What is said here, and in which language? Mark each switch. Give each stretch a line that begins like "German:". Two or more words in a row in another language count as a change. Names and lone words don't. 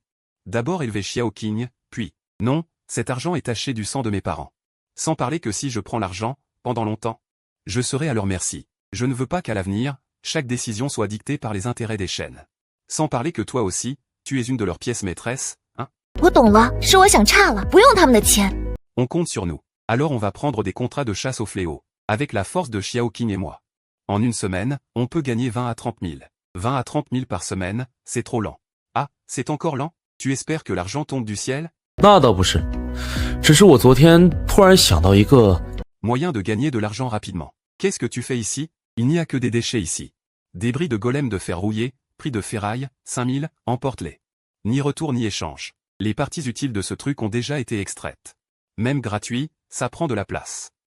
French: D'abord élever Xiao Qing, puis... Non, cet argent est taché du sang de mes parents. Sans parler que si je prends l'argent, pendant longtemps, je serai à leur merci. Je ne veux pas qu'à l'avenir, chaque décision soit dictée par les intérêts des Shen. Sans parler que toi aussi, tu es une de leurs pièces maîtresses, hein?
Chinese: 我懂了，是我想差了，不用他们的钱。
French: On compte sur nous. Alors on va prendre des contrats de chasse au fléau, avec la force de Xiao Qing et moi. En une semaine, on peut gagner 20 à 30 000. 20 à 30 000 par semaine, c'est trop lent. Ah, c'est encore lent? Tu espères que l'argent tombe du ciel?
Chinese: 那倒不是，只是我昨天突然想到一个
French: Moyen de gagner de l'argent rapidement. Qu'est-ce que tu fais ici? Il n'y a que des déchets ici. Débris de golem de fer rouillé, prix de ferraille, 5000, emporte-les. Ni retour ni échange. Les parties utiles de ce truc ont déjà été extraites. Même gratuit, ça prend de la place.